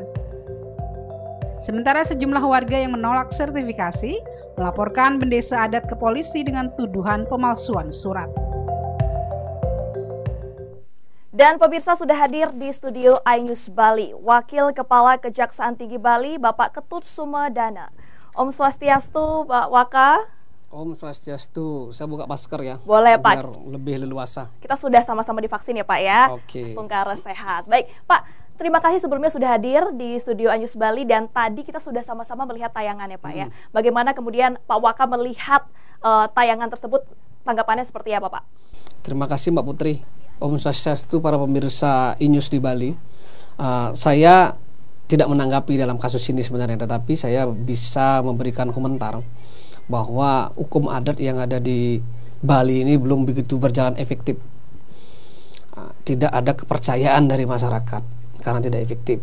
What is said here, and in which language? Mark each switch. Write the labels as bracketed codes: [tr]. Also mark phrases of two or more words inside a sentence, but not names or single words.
[id] Sementara sejumlah warga yang menolak sertifikasi melaporkan Bendesa Adat ke polisi dengan tuduhan pemalsuan surat. Dan pemirsa, sudah hadir di studio iNews Bali, Wakil Kepala Kejaksaan Tinggi Bali, Bapak Ketut Sumedana. Om Swastiastu, Pak Waka. Om Swastiastu, saya buka masker ya. Boleh Pak. Biar lebih leluasa. Kita sudah sama-sama divaksin ya Pak ya. Oke. Tungkara sehat. Baik Pak, terima kasih sebelumnya sudah hadir di studio iNews Bali dan tadi kita sudah sama-sama melihat tayangan ya Pak ya. Bagaimana kemudian Pak Waka melihat tayangan tersebut, tanggapannya seperti apa Pak? Terima kasih Mbak Putri. Om Swastiastu, para pemirsa iNews di Bali. Saya tidak menanggapi dalam kasus ini sebenarnya, tetapi saya bisa memberikan komentar bahwa hukum adat yang ada di Bali ini belum begitu berjalan efektif. Tidak ada kepercayaan dari masyarakat karena tidak efektif.